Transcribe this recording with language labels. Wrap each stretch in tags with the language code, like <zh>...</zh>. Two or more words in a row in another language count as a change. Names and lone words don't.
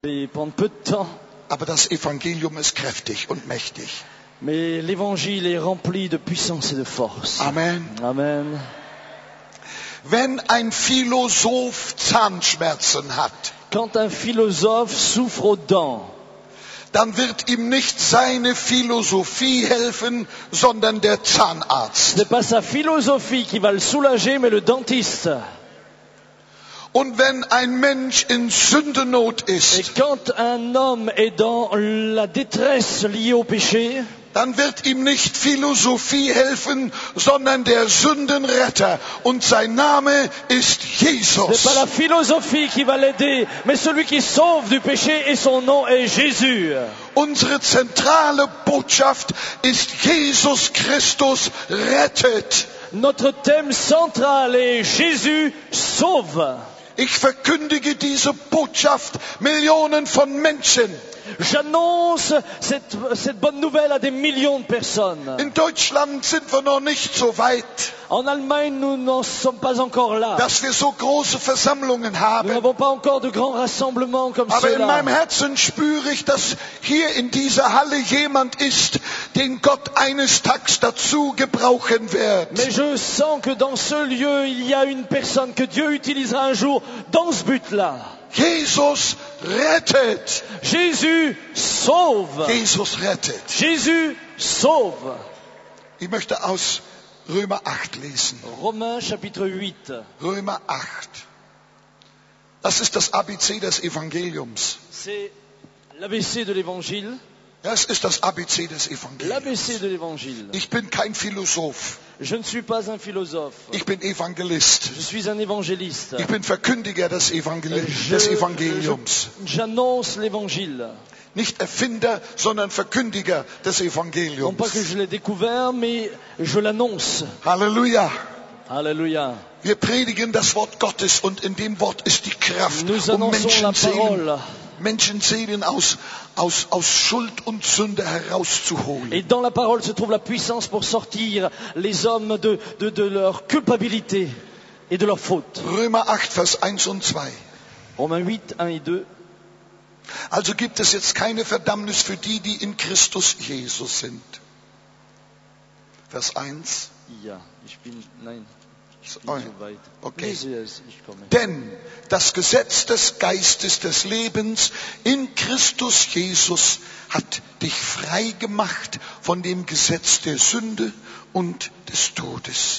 <fr>Et prendre peu de temps,</fr> <de>Aber das Evangelium ist kräftig und mächtig.</de> <fr>mais l'évangile est rempli de puissance et de force. Amen. Amen.</fr> <de>Wenn ein Philosoph Zahnschmerzen hat,</de> <fr>Quand un philosophe souffre aux dents,</fr> <de>dann wird ihm nicht seine Philosophie helfen, sondern der</de> <fr>ce</fr> <de>Zahnarzt.</de> <fr>n'est pas sa philosophie qui va le soulager, mais le dentiste.</fr> <de>Und wenn ein Mensch in Sündenot</de> <fr>Et</fr> <de>ist,</de> <fr>quand un homme est dans la détresse liée au péché,</fr> <de>dann wird ihm nicht Philosophie helfen, sondern der Sündenretter. Und sein Name ist</de> <fr>ce n'est</fr> <de>Jesus.</de> <fr>pas la philosophie qui va l'aider, mais celui qui sauve du péché et son nom est Jésus.</fr> <de>Unsere zentrale Botschaft ist Jesus Christus rettet.</de> <fr>Notre thème central est Jésus sauve.</fr> <de>Ich verkündige diese Botschaft Millionen von Menschen.</de> <fr>J'annonce cette bonne nouvelle à des millions de personnes.</fr> <de>In Deutschland sind wir noch nicht so weit,</de> <fr>En Allemagne, nous n'en sommes pas encore là.</fr> <de>dass wir so große Versammlungen</de> <fr>Nous</fr> <de>haben.</de> <fr>n'avons pas encore de grands rassemblements comme</fr> <de>Aber in meinem</de> <fr>ceux-là.</fr> <de>Herzen spüre ich, dass hier in dieser Halle jemand ist, den Gott eines Tages dazu gebrauchen wird.</de> <fr>Mais je sens que dans ce lieu, il y a une personne que Dieu utilisera un jour dans ce but-là.</fr> <de>Jesus rettet.</de> <fr>Jésus sauve.</fr> <de>Jesus rettet.</de> <fr>Jésus sauve.</fr> <de>Ich möchte aus Römer 8 lesen.</de> <fr>Romains chapitre 8.</fr> <de>Römer 8. Das ist das ABC des Evangeliums.</de> <fr>C'est l'ABC de l'évangile.</fr> <de>Das ist das ABC des Evangeliums.</de> <fr>L'ABC de l'évangile.</fr> <de>Ich bin kein Philosoph.</de> <fr>Je ne suis pas un philosophe.</fr> <de>Ich bin Evangelist.</de> <fr>Je suis un évangéliste.</fr> <de>Ich bin Verkündiger des Evangeliums.</de> <fr>J'annonce l'évangile.</fr> <de>Nicht Erfinder, sondern Verkündiger des</de> <fr>Non</fr> <de>Evangeliums.</de> <fr>pas que je l'ai découvert, mais je l'annonce.</fr> <de>Halleluja.</de> <fr>Alléluia.</fr> <de>Wir predigen das Wort Gottes und in dem Wort ist die Kraft,</de> <fr>Nous</fr> <de>um</de> <fr>annonçons la parole.</fr> <de>Menschenseelen aus Schuld und Sünde herauszuholen.</de> <fr>Et dans la parole se trouve la puissance pour sortir les hommes de leur culpabilité et de leur faute.</fr> <de>Römer 8, Vers 1 und 2.</de> <fr>Romains 8, 1 et 2.</fr> <de>Also gibt es jetzt keine Verdammnis für die, die in Christus Jesus sind. Vers 1. Ja, ich bin, nein, ich bin Oh, so weit. okay. Lese es, ich komme. Denn das Gesetz des Geistes des Lebens in Christus Jesus hat dich frei gemacht von dem Gesetz der Sünde und des Todes.</de>